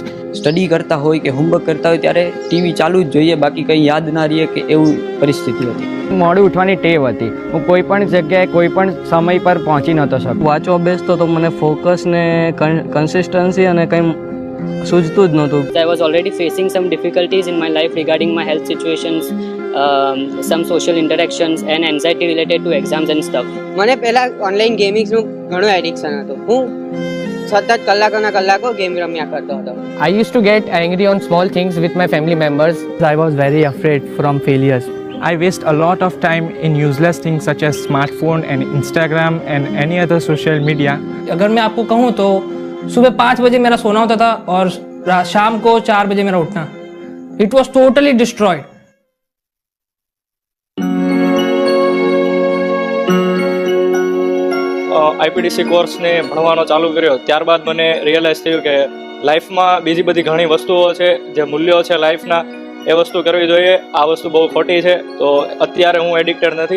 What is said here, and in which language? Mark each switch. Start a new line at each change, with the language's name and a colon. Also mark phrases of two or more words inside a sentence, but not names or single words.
Gujarati: સ્ટડી કરતા હોય કે હોમવર્ક કરતા હોય ત્યારે ટીવી ચાલુ જ જોઈએ, બાકી કંઈ યાદ ના રહીએ કે એવું પરિસ્થિતિ હતી. મોડું ઉઠવાની ટેવ હતી. હું કોઈ પણ જગ્યાએ કોઈ પણ સમય પર પહોંચી નહોતો શકતો. વાંચવા બેસતો તો મને ફોકસ ને કન્સિસ્ટન્સી અને કંઈ સૂઝતું જ નહોતું.
English: I was already facing some difficulties in my life regarding my health situations, some social interactions and anxiety related to exams and stuff.
Gujarati: મને પહેલાં
English: online gamings
Gujarati: ઘણું એડિક્શન હતું. હું સતત કલાકોના કલાકો ગેમ રમ્યા કરતો હતો.
English: I used to get angry on small things with my family members. I was very afraid from failures. I waste a lot of time in useless things such as smartphone and Instagram and any other social media.
Hindi: अगर मैं आपको कहूँ तो सुबह 5 बजे मेरा सोना होता था और शाम को 4 बजे मेरा उठना.
English: It was totally destroyed. IPDC course
Gujarati: ભણવાનો ચાલુ કર્યો, ત્યારબાદ મને રિયલાઇઝ થયું કે લાઈફમાં બીજી બધી ઘણી વસ્તુઓ છે, જે મૂલ્યો છે લાઈફના, એ વસ્તુ કરવી જોઈએ. આ વસ્તુ બહુ ખોટી છે. તો અત્યારે હું એડિક્ટેડ નથી.